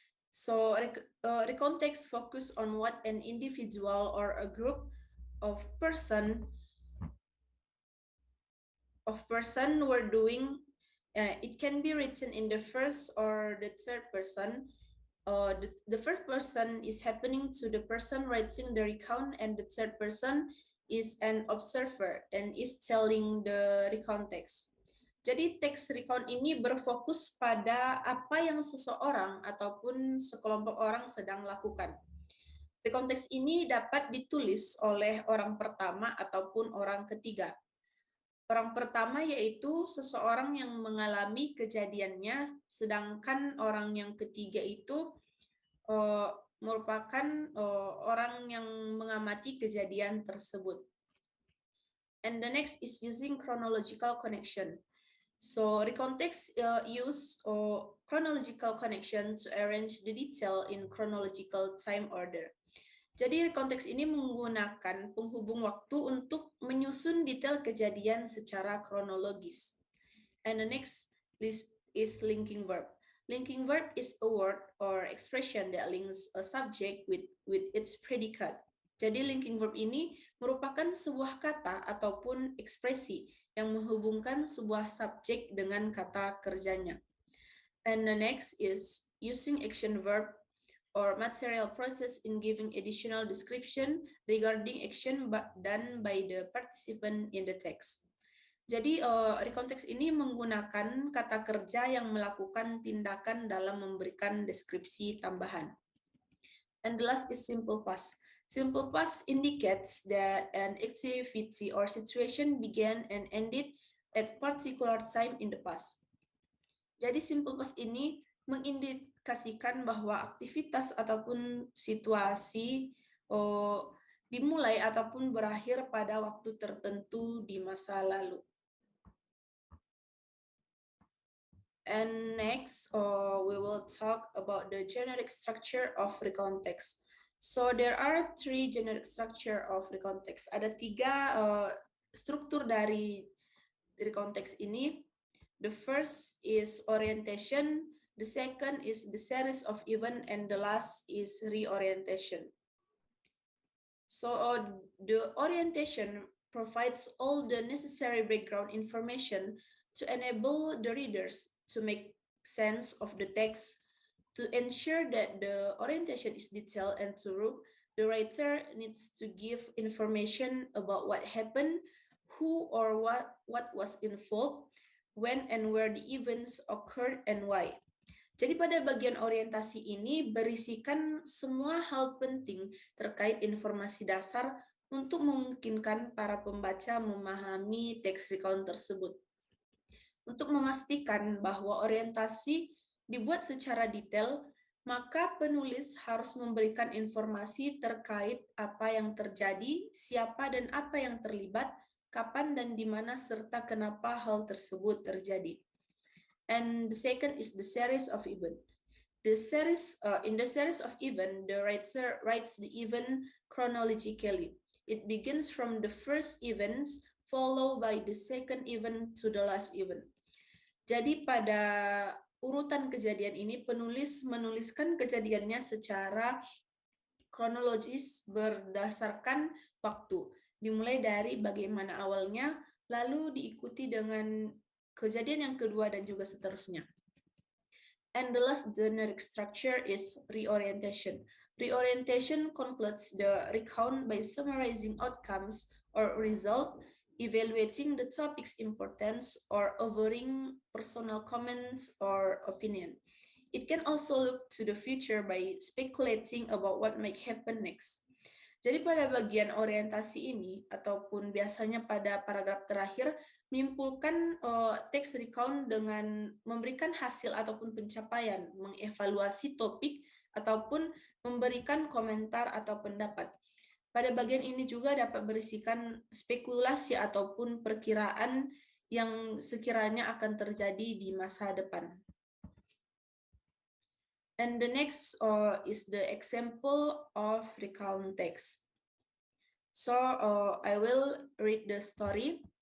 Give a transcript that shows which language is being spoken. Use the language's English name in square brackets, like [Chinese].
[English] So recount text focus on what an individual or a group of person were doing. It can be written in the first or the third person. The first person is happening to the person writing the recount, and the third person is an observer and is telling the recount text. [Indonesian] Jadi teks recount ini berfokus pada apa yang seseorang ataupun sekelompok orang sedang lakukan. Recount text ini dapat ditulis oleh orang pertama ataupun orang ketiga. Orang pertama yaitu seseorang yang mengalami kejadiannya, sedangkan orang yang ketiga itu merupakan orang yang mengamati kejadian tersebut. [English] And the next is using chronological connection. So recount text use chronological connection to arrange the detail in chronological time order. [Indonesian] Jadi konteks ini menggunakan penghubung waktu untuk menyusun detail kejadian secara kronologis. [English] And the next list is linking verb. Linking verb is a word or expression that links a subject with its predicate. [Indonesian] Jadi linking verb ini merupakan sebuah kata ataupun ekspresi yang menghubungkan sebuah subjek dengan kata kerjanya. [English] And the next is using action verb or material process in giving additional description regarding action done by the participant in the text. [Indonesian] Jadi rekonteks ini menggunakan kata kerja yang melakukan tindakan dalam memberikan deskripsi tambahan. [English] And the last is simple past. Simple past indicates that an activity or situation began and ended at particular time in the past. [Indonesian] Jadi simple past ini mengindikasikan bahwa aktivitas ataupun situasi dimulai ataupun berakhir pada waktu tertentu di masa lalu. [English] And next, we will talk about the generic structure of recount text. So there are 3 generic structure of recount text. [Indonesian] Ada 3 struktur dari recount text ini. [English] The first is orientation, the second is the series of event, and the last is reorientation. So the orientation provides all the necessary background information to enable the readers to make sense of the text. To ensure that the orientation is detailed and thorough, the writer needs to give information about what happened, who or what was involved, when and where the events occurred, and why. [Indonesian] Jadi pada bagian orientasi ini berisikan semua hal penting terkait informasi dasar untuk memungkinkan para pembaca memahami teks recount tersebut. Untuk memastikan bahwa orientasi dibuat secara detail, maka penulis harus memberikan informasi terkait apa yang terjadi, siapa dan apa yang terlibat, kapan dan di mana, serta kenapa hal tersebut terjadi. [English] And the second is the series of event. In the series of event, the writer writes the event chronologically. It begins from the first events, followed by the second event to the last event. [Indonesian] Jadi pada urutan kejadian ini, penulis menuliskan kejadiannya secara kronologis berdasarkan waktu. Dimulai dari bagaimana awalnya, lalu diikuti dengan kejadian yang kedua dan juga seterusnya. [English] And the last generic structure is reorientation. Reorientation concludes the recount by summarizing outcomes or result, evaluating the topic's importance, or offering personal comments or opinion. It can also look to the future by speculating about what might happen next. [Indonesian] Jadi pada bagian orientasi ini, ataupun biasanya pada paragraf terakhir, menyimpulkan teks recount dengan memberikan hasil ataupun pencapaian, mengevaluasi topik, ataupun memberikan komentar atau pendapat. Pada bagian ini juga dapat berisikan spekulasi ataupun perkiraan yang sekiranya akan terjadi di masa depan. [English] And the next is the example of recount text. So I will read the story.